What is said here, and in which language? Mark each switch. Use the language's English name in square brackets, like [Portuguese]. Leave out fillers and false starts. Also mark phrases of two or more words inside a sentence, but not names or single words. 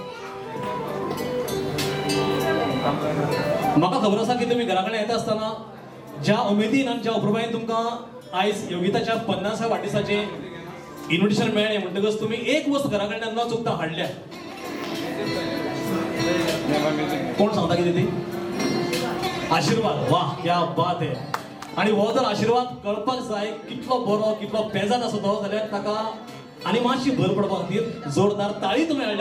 [Konkani] म्हाका खबर आसा की तुमी घरा कडेन येता आसतना ज्या उमेदीन आनी ज्या उपरुबायेन तुमकां आयज योगिताच्या 50व्या वाडदिसाचे इन्व्हिटेशन मेळ्ळें म्हणटकच तुमी एक वस्त घरा कडल्यान न चुकता हाडल्या. कोण सांगता कितें ती? आशीर्वाद. वा, [Hindi] क्या बात आहे. [Konkani] आणि हो जर आशीर्वाद कळपाक जाय कितलो बरो कितलो पेजाद आसा तो जाल्यार ताका आनी मातशी भर पडपा खातीर जोरदार ताळी तुमी हाडल्या.